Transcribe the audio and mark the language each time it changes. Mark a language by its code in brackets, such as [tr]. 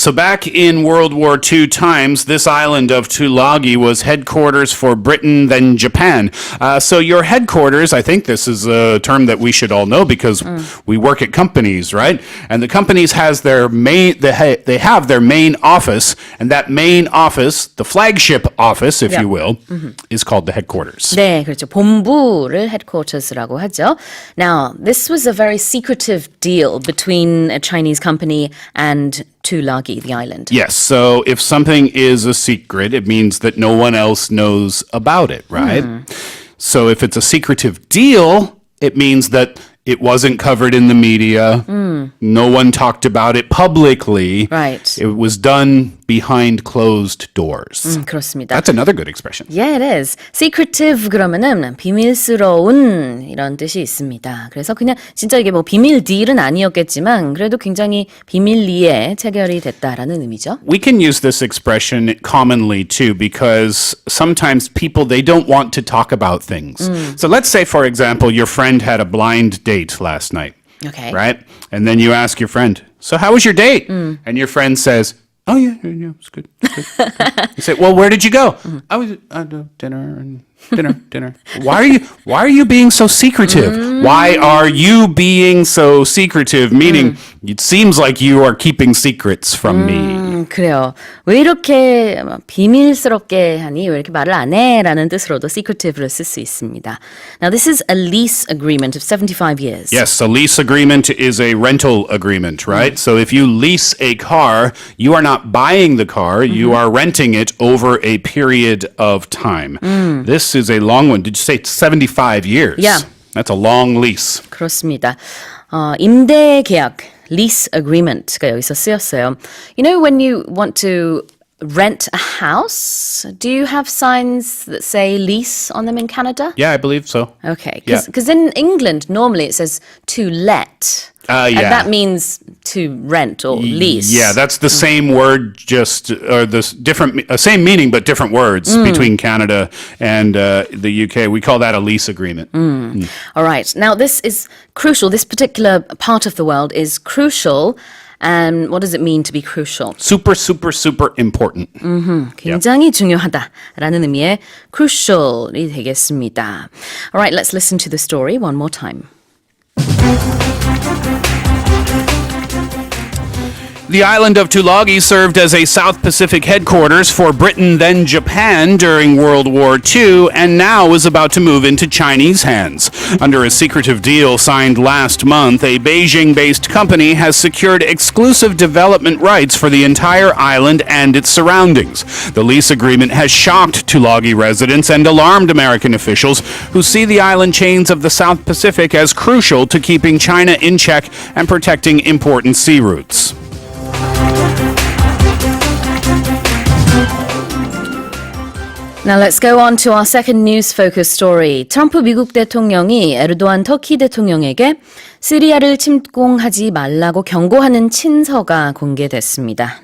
[en] So back in World War II times, this island of Tulagi was headquarters for Britain, then Japan. So your headquarters, I think this is a term that we should all know because we work at companies, right? And the companies has their they have their main office, and that main office, the flagship office, if you will, is called the headquarters. [ko] 네, 그렇죠. 본부를 headquarters라고 하죠. [en] Now, this was a very secretive deal between a Chinese company and Tulagi, the island. Yes, so if something is a secret, it means that no one else knows about it, right? So if it's a secretive deal, it means that it wasn't covered in the media. No one talked about it publicly. Right. It was done behind closed doors. [ko] 그렇습니다. [en] That's another good expression. Yeah, it is. [ko] Secretive 그러면은 비밀스러운 이런 뜻이 있습니다. 그래서 그냥 진짜 이게 뭐 비밀 딜은 아니었겠지만 그래도 굉장히 비밀리에 체결이 됐다라는 의미죠. [en] We can use this expression commonly too because sometimes people, they don't want to talk about things. So let's say, for example, your friend had a blind date last night. Okay. Right? And then you ask your friend, so how was your date? And your friend says, oh, yeah, it's good. It's good. You say, well, where did you go? I was at dinner. Why are you being so secretive? Why are you being so secretive? Meaning, it seems like you are keeping secrets from me. [ko] 그래요. 왜 이렇게 비밀스럽게 하니? 왜 이렇게 말을 안 해? 라는 뜻으로도 secretive를 쓸 수 있습니다. [en] Now, this is a lease agreement of 75 years. Yes, a lease agreement is a rental agreement, right? So if you lease a car, you are not buying the car, you are renting it over a period of time. This is a long one. Did you say 75 years? Yeah. That's a long lease. [ko] 그렇습니다. 임대 계약, lease agreement가 여기서 쓰였어요. [en] You know when you want to rent a house, do you have signs that say lease on them in Canada? Yeah, I believe so. Okay, because in England, normally it says to let. Yeah. And that means to rent or lease. Yeah, that's the same word, just or the different, same meaning but different words between Canada and the UK. We call that a lease agreement. All right. Now this is crucial. This particular part of the world is crucial. And what does it mean to be crucial? Super, super, super important. [ko] 굉장히 중요하다라는 의미의 crucial이 되겠습니다. [en] All right, let's listen to the story one more time. The island of Tulagi served as a South Pacific headquarters for Britain, then Japan during World War II, and now is about to move into Chinese hands. Under a secretive deal signed last month, a Beijing-based company has secured exclusive development rights for the entire island and its surroundings. The lease agreement has shocked Tulagi residents and alarmed American officials who see the island chains of the South Pacific as crucial to keeping China in check and protecting important sea routes. Now let's go on to our second news-focused story. [ko] 트럼프 미국 대통령이 에르도안 터키 대통령에게 시리아를 침공하지 말라고 경고하는 친서가 공개됐습니다.